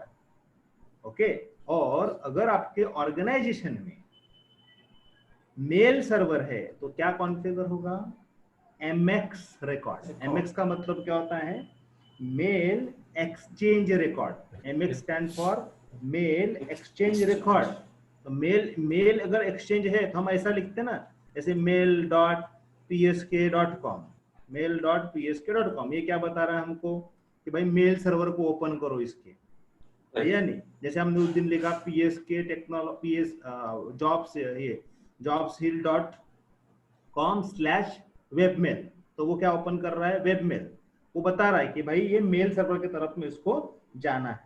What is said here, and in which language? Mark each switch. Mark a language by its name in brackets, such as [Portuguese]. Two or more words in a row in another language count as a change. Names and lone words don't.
[Hindi] ओके, और अगर आपके ऑर्गेनाइजेशन में [English] mail server [Hindi] है तो क्या कॉन्फ़िगर होगा? [English] MX record. [Hindi] MX का मतलब क्या होता है? [English] mail exchange record. MX stand for mail exchange record. [Hindi] तो मेल अगर एक्सचेंज है तो हम ऐसा लिखते हैं ना, जैसे mail.psk.com, mail.psk.com। ये क्या बता रहा है हमको कि भाई [English] mail server [Hindi] को ओपन करो इसके, है या नहीं? जैसे हमने उस दिन लिखा PSK टेक्नोलॉजी, जॉब्स, ये jobshill.com/webmail, तो वो क्या ओपन कर रहा है? वेबमेल। वो बता रहा है कि भाई ये [English] mail server [Hindi] की तरफ में इसको जाना है।